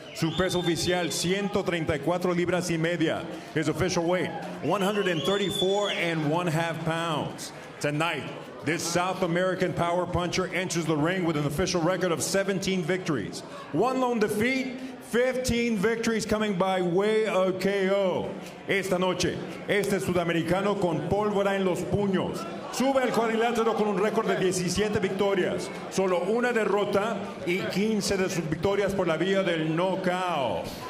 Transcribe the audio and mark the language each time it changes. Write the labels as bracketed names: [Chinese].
[Spanish] Su peso oficial, 134 libras y media. [English] His official weight, 134.5 pounds. Tonight, this South American power puncher enters the ring with an official record of 17 victories. 1 lone defeat, 15 victories coming by way of KO. [Spanish] Esta noche, este sudamericano con pólvora en los puños sube al cuadrilátero con un récord de 17 victorias, solo 1 derrota y 15 de sus victorias por la vía del knockout.